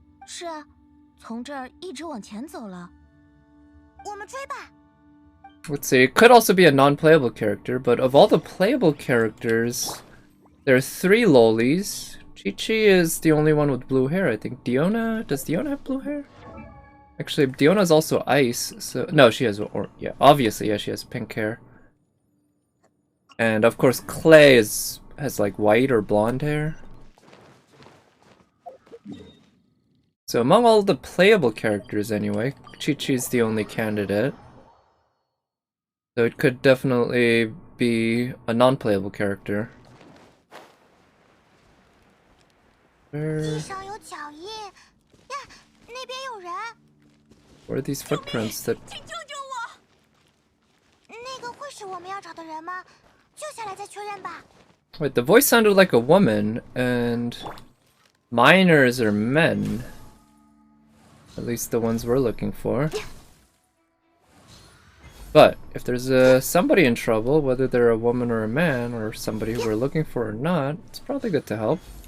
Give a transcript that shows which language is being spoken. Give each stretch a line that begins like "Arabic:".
Chinese: 是啊，从这儿一直往前走了。我们追吧。
English: Let's see. It could also be a non-playable character, but of all the playable characters, there are 3 lolis. Chi-Chi is the only one with blue hair, I think. Diona? Does Diona have blue hair? Actually, Diona's also ice, so... No, she has... Or, yeah, obviously, yeah, she has pink hair. And, of course, Clay has, like, white or blonde hair. So, among all the playable characters, anyway, Chi-Chi's the only candidate. So it could definitely be a non-playable character.
Chinese: 地
English: Where
Chinese: 上有脚印呀，那边有人。
English: are these footprints that...
Chinese: 请救救我！那个会是我们要找的人吗？救下来再确认吧。
English: Wait, the voice sounded like a woman, and... miners are men. At least the ones we're looking for. But, if there's somebody in trouble, whether they're a woman or a man, or somebody who we're looking for or not, it's probably good to help.